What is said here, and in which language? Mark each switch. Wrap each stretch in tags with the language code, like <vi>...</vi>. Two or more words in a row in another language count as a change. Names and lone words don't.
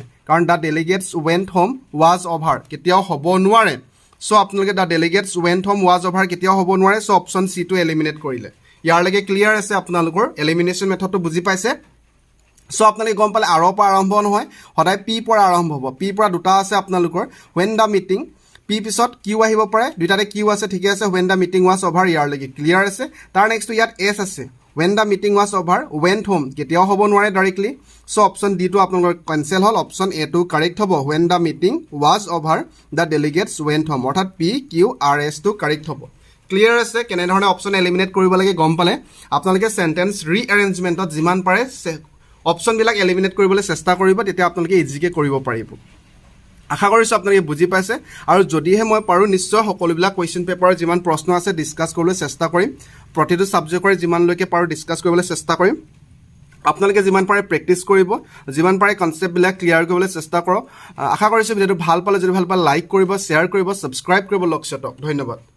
<as>কাৰণ</as> <en>the delegates went home was over</en> <as>কেতিয়াও হ'ব নোৱাৰে সো আপোনালোকে</as> <en>the delegates went home was over</en> <as>কেতিয়াও হ'ব নোৱাৰে সো অপশ্যন চিটো এলিমিনেট কৰিলে ইয়াৰলৈকে ক্লিয়াৰ আছে আপোনালোকৰ এলিমিনেশ্যন মেথডটো বুজি পাইছে সো আপোনালোকে গম পালে আৰৰ পৰা আৰম্ভ নহয় সদায় পি পৰা আৰম্ভ হ'ব পি পৰা দুটা আছে আপোনালোকৰ</as> <en>when the meeting</en> <as>পি পিছত কিউ আহিব পাৰে দুটাতে কিউ আছে ঠিকে আছে</as> <en>when the meeting was over</en> <as>ইয়াৰলৈকে ক্লিয়াৰ আছে তাৰ নেক্সটটো ইয়াত এছ আছে</as> <en>when the meeting was over went home</en> <as>কেতিয়াও হ'ব নোৱাৰে ডাইৰেক্টলি সো অপশ্যন ডি টো আপোনালোকৰ কেনচেল হ'ল অপশ্যন এ টো কাৰেক্ট হ'ব</as> <en>when the meeting was over the delegates went home</en> <as>অৰ্থাৎ পি কিউ আৰ এছ টো কাৰেক্ট হ'ব ক্লিয়াৰ আছে কেনেধৰণে অপশ্যন এলিমিনেট কৰিব লাগে গম পালে আপোনালোকে</as> <en>sentence rearrangement</en> <as>যিমান পাৰে অপশ্যনবিলাক এলিমিনেট কৰিবলৈ চেষ্টা কৰিব তেতিয়া আপোনালোকে ইজিকৈ কৰিব পাৰিব আশা কৰিছোঁ আপোনালোকে বুজি পাইছে আৰু যদিহে মই পাৰোঁ নিশ্চয় সকলোবিলাক কুৱেশ্যন পেপাৰৰ যিমান প্ৰশ্ন আছে ডিছকাছ কৰিবলৈ চেষ্টা কৰিম প্ৰতিটো ছাবজেক্টৰে যিমানলৈকে পাৰোঁ ডিছকাছ কৰিবলৈ চেষ্টা কৰিম আপোনালোকে যিমান পাৰে প্ৰেক্টিছ কৰিব যিমান পাৰে কনচেপ্টবিলাক ক্লিয়াৰ কৰিবলৈ চেষ্টা কৰক আশা কৰিছোঁ ভিডিঅ'টো ভাল পালে যদি ভাল পালে লাইক কৰিব শ্বেয়াৰ কৰিব ছাবস্ক্ৰাইব কৰিব লক্ষ্যটক ধন্যবাদ</as>